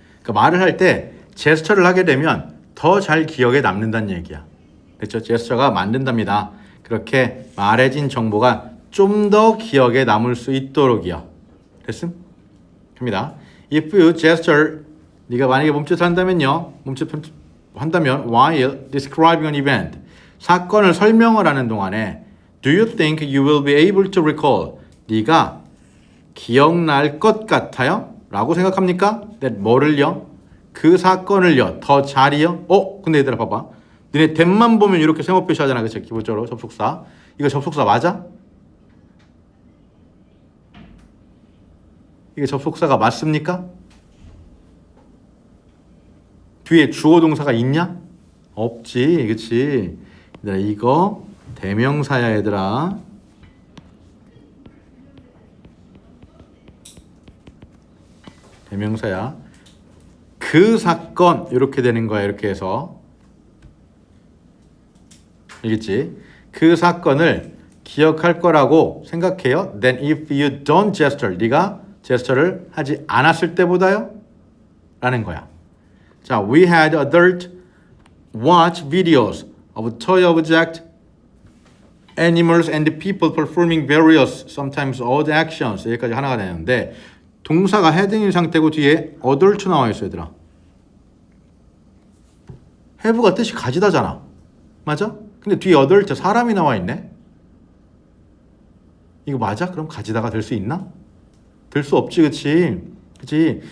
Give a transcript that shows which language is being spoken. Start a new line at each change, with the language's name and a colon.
Korean: 그러니까 말을 할 때 제스처를 하게 되면 더 잘 기억에 남는다는 얘기야. 그렇죠? 제스처가 만든답니다. 그렇게 말해진 정보가 좀 더 기억에 남을 수 있도록이요. 됐음? 갑니다.
English: If you gesture,
Korean: 네가 만약에 몸짓을 한다면요. 몸짓 한다면
English: while describing an event,
Korean: 사건을 설명을 하는 동안에
English: Do you think you will be able to recall?
Korean: 네가 기억날 것 같아요? 라고 생각합니까? That 뭐를요? 그 사건을요. 더 잘이요? 근데 얘들아 봐봐. 너네 댐만 보면 이렇게 세모 표시하잖아. 그치? 기본적으로 접속사. 이거 접속사 맞아? 이게 접속사가 맞습니까? 뒤에 주어 동사가 있냐? 없지. 그치? 얘들아 이거 대명사야 얘들아. 대명사야. 그 사건 이렇게 되는 거야. 이렇게 해서 알겠지? 그 사건을 기억할 거라고 생각해요.
English: Then if you don't gesture,
Korean: 네가 제스처를 하지 않았을 때보다요? 라는 거야.
English: 자, we had adult watch videos of toy object, animals and people performing various, sometimes odd actions.
Korean: 여기까지 하나가 되는데 동사가 헤딩인 상태고 뒤에 adult 나와 있어 얘들아. have가 뜻이 가지다잖아. 맞아? 근데 뒤에 adult 사람이 나와 있네. 이거 맞아? 그럼 가지다가 될 수 있나? 될 수 없지, 그치? 그치?